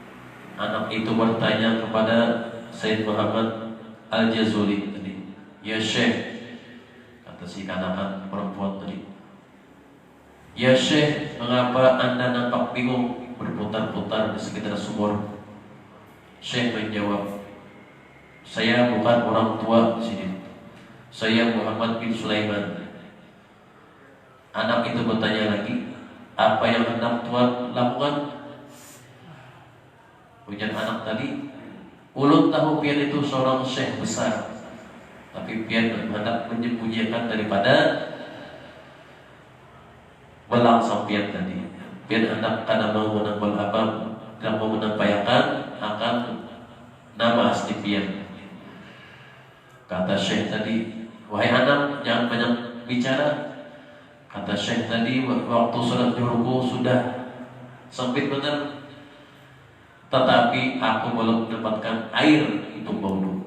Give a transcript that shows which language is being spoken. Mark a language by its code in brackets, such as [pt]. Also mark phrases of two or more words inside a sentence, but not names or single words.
[id] Anak itu bertanya kepada Said Muhammad Al-Jazuli tadi, "Ya Syekh," kata si kanak perempuan tadi, "Ya Syekh, mengapa Anda nampak bingung berputar-putar di sekitar sumur?" Syekh menjawab, "Saya bukan orang tua di sini. Saya Muhammad bin Sulaiman." Anak itu bertanya lagi, "Apa yang hendak Tuan lakukan?" [bjn] Ujar anak tadi, "Ulun tahu pian itu seorang syekh besar, tapi pian hendak menyembunyikan daripada belang sampian tadi. Pian hendak karena mau menambal apa, tidak mau menampakkan akan nama asli pian." [id] Kata syekh tadi, "Wahai anak, jangan banyak bicara." Kata syekh tadi, "Waktu sholat zuhurku sudah sempit benar, tetapi aku belum mendapatkan air untuk berwudu."